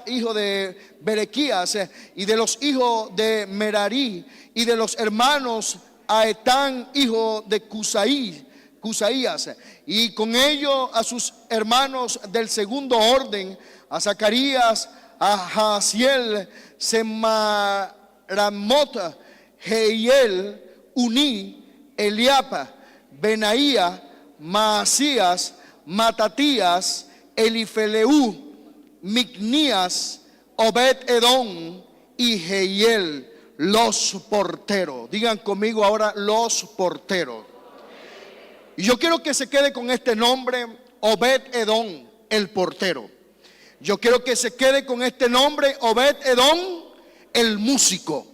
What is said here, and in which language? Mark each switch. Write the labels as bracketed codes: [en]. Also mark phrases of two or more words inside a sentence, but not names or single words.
[es] hijo de Berequías, y de los hijos de Merarí, y de los hermanos a Etán, hijo de Cusaías, y con ellos a sus hermanos del segundo orden, a Zacarías, a Jaasiel, Semaramot, Jehiel, Uní, Eliapa, Benaía, Maasías, Matatías, Elifeleu, Micnías, Obed-Edom y Jehiel, los porteros. Digan conmigo ahora, los porteros. Y yo quiero que se quede con este nombre, Obed-Edom, el portero. Yo quiero que se quede con este nombre, Obed-Edom, el músico.